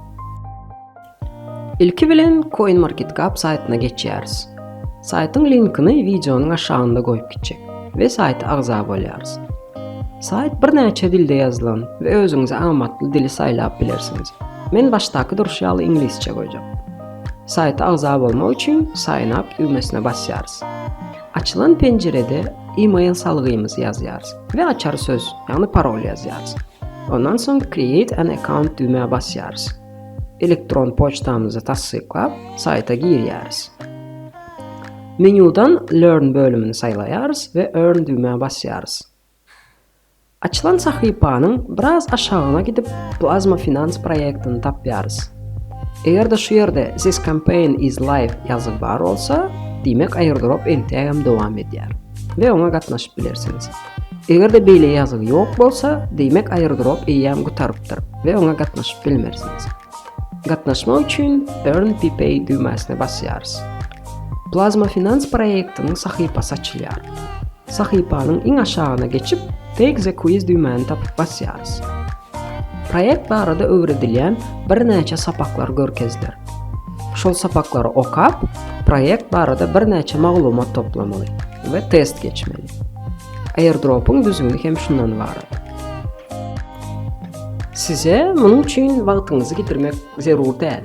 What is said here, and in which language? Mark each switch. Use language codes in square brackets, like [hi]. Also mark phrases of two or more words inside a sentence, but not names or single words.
[tk] Ilki bilen CoinMarketCap saytyna geçýäris. Saytyň linkini videonyň aşağında goýup gitjek we sayta agza bolýarys. Sayt bir näçe dilde ýazylan we özüňize amatly dili saýlap bilersiňiz. Men başdaky duruşýaly ingilisçe goýjak. Sayta agza bolmak üçin [en] sign up [tk] düýmesine basýarys. Açılan pencerede e-mail salgymyzy ýazýarys we açar söz, ýagny parol ýazýarys. Ondan soň [en] create an account [tk] düýmesine basýarys. Elektron poçtamyzy tassyklap sayta girýäris. Menyudan learn bölümini saýlaýarys we earn düýmesine basýarys. Açılan sahypanyň biraz aşagyna gidip Plasma Finance proyektini tapýarys. Egerde şu ýerde [en] this campaign is live [tk] ýazyk bar bolsa, demek airdrop entegam dowam edýär we oňa gatnaşyp bilersiňiz. Egerde beýle ýazyk ýok bolsa, demek airdrop eýam gutarypdyr we oňa gatnaşyp bilmersiňiz. Gatnaşmak üçin earn PPay düýmesine basýarys. Plasma Finance proyektiniň sahypasy açylýar. Sahypanyň iň aşagyna geçip [en] Take the quiz [tk] düýmesini tapyp basýarys. Proyekt barada öwredilýän bir näçe sapaklar görkezler. Şol sapaklary okap, proyekt barada bir näçe maglumat toplamaly we test geçmeli. Airdrop'un düzgünlüğü hem şundan ibaret. Size bunun üçin wagtyňyzy gitirmek zerur däl.